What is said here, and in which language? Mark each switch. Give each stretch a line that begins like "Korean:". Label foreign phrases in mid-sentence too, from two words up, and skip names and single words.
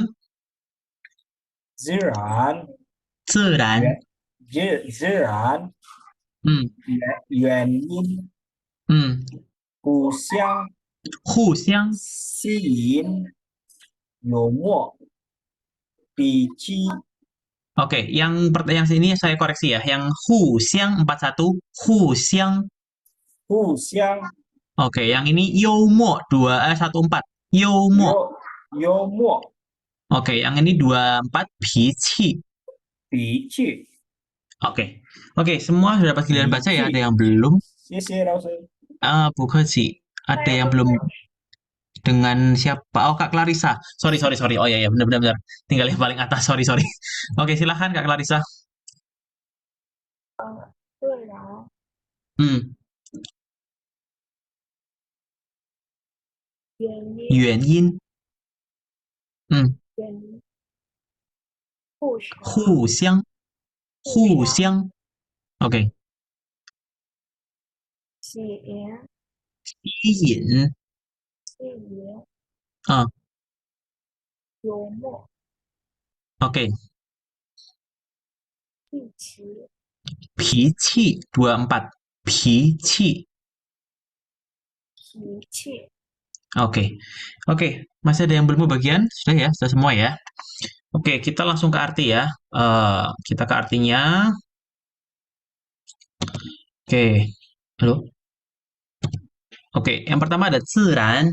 Chinese: 自然， Zeran. 自然， Hmm, 原因， hmm. 互相 Huxiang. 吸引，幽默，比记，
Indonesian: Oke, yang sini saya koreksi ya. Yang Huxiang 41, Huxiang.
Chinese: 互相
Indonesian: Oke, yang ini Yomo 14. Yomo.
Chinese: 幽默，
Indonesian: Oke, yang ini 24 Pici.
Chinese: 比记，
Indonesian: Oke. Oke, semua sudah dapat giliran baca ya. Ada yang belum?
Chinese: 谢谢老师。
Indonesian: Bukaji. Ada yang belum dengan siapa? Oh, Kak Clarissa. Sorry. Oh ya, benar. Tinggal yang paling atas. Sorry. Oke, silahkan Kak Clarissa.
Chinese: 自然 Hmm, 原因原因. Hmm, 原因，互相 Huxiang. Huxiang. Oke. 吸引， Yin. 吸引， Ah, 幽默，
Indonesian: oke.
Chinese: 一起，
Indonesian: Pici 24. Pici.
Chinese: 脾气，
Indonesian: Oke. Masih ada yang belum bagian? Sudah ya, sudah semua ya. Oke, kita langsung ke arti ya. Kita ke artinya. Oke. Halo. Oke, yang pertama ada ziran.